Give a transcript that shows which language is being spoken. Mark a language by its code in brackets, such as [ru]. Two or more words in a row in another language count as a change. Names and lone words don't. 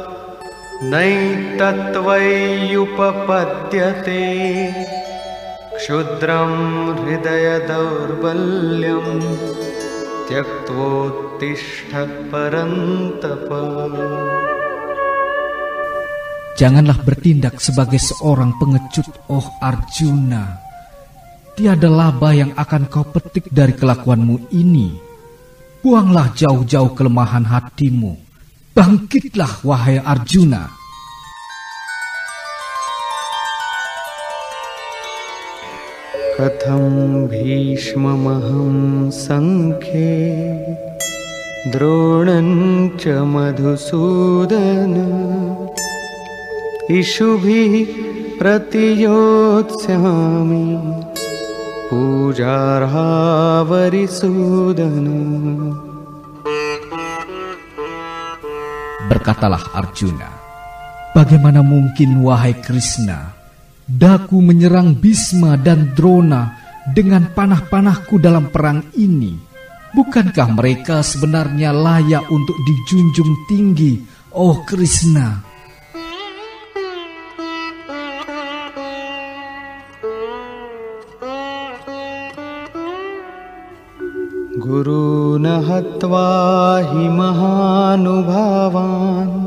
[sa] नैतत्त्वय्युपपद्यते क्षुद्रं हृदयदौर्बल्यं त्यक्त्वोत्तिष्ठ परन्तप। [id] Janganlah bertindak sebagai seorang pengecut, oh Arjuna. Tiada laba yang akan kau petik dari kelakuanmu ini. Buanglah jauh-jauh kelemahan hatimu. Bangkitlah, wahai Arjuna. [sa] कथं भीष्ममहं सङ्ख्ये द्रोणं च मधुसूदन इषुभिः प्रतियोत्स्यामि पूजार्ह वरिसूदन. [id] Berkatalah Arjuna, bagaimana mungkin wahai Krishna, daku menyerang Bhisma dan Drona dengan panah-panahku dalam perang ini? Bukankah mereka sebenarnya layak untuk dijunjung tinggi, oh Krishna? [sa] गुरून् हत्वा हि महानुभावान्